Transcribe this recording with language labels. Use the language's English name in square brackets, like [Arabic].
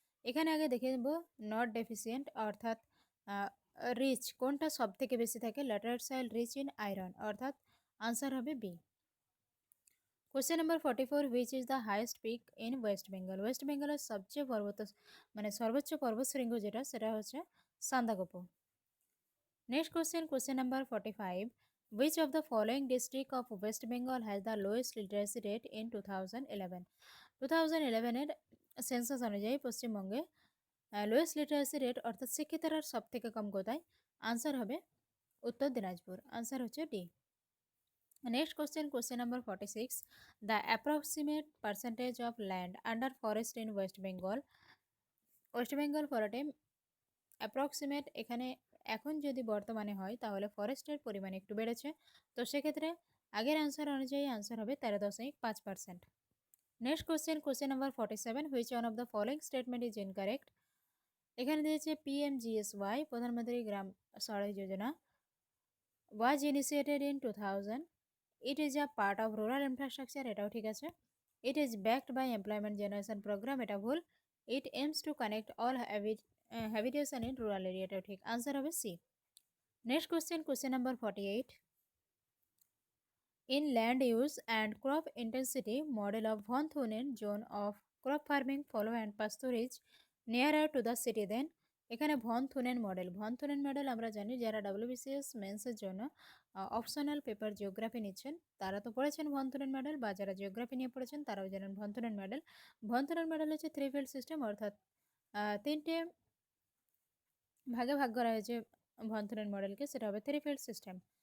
[Bangla] এখানে আগে দেখে নেব নট ডেফিসিয়েন্ট অর্থাৎ রিচ কোনটা সব থেকে বেশি থাকে? [English] laterite soil rich in iron, [Bangla] অর্থাৎ আনসার হবে B. [English] Question number 44। Which is the highest peak in West Bengal? [Bangla] West বেঙ্গলের সবচেয়ে সর্বোচ্চ পর্বতশৃঙ্গ যেটা সেটা হচ্ছে Sandakphu. [English] Next question number 45। Which of the following district of West Bengal has the lowest literacy rate in 2011? [Bangla] 2011-এর census অনুযায়ী পশ্চিমবঙ্গে লোয়েস্ট লিটারেসি রেট অর্থাৎ শিক্ষিতার সব থেকে কম কোথায়? আনসার হবে উত্তর দিনাজপুর, আনসার হচ্ছে D. [English] Next question number 46। The approximate percentage of land under forest in West Bengal? [Bangla] West Bengal ফরেস্টে approximate এখানে এখন যদি বর্তমানে হয় তাহলে ফরেস্টের পরিমাণ একটু বেড়েছে, তো সেক্ষেত্রে আগের আনসার অনুযায়ী আনসার হবে 13.5%। [English] Next question number 47। Which one of the following statement is incorrect? [Bangla] এখানে দিয়েছে PMGSY প্রধানমন্ত্রী গ্রাম সড়ক যোজনা [English] Was initiated in 2000। It is a part of rural infrastructure, [Bangla] এটাও ঠিক আছে। [English] it is backed by employment generation programme, [Bangla] এটা ভুল। [English] it aims to connect all habitation in rural area, [Bangla] এটাও ঠিক, আনসার হবে C. [English] Next question number 48। In land use and crop intensity model of Von Thunen zone of crop farming follow and pasturage nearer to the city then? [Bangla] এখানে von থুনেন model আমরা জানি যারা WBCS মেন্সের জন্য optional paper geography নিচ্ছেন তারা তো পড়েছেন von থুনেন model, বা যারা জিওগ্রাফি নিয়ে পড়েছেন তারাও জানেন ভন থুনেন মডেল। ভন থুনেন মডেল হচ্ছে 3 ফিল্ড সিস্টেম, অর্থাৎ 3টে ভাগে ভাগ করা হয়েছে ভন থুনেন মডেলকে, সেটা হবে 3 ফিল্ড সিস্টেম।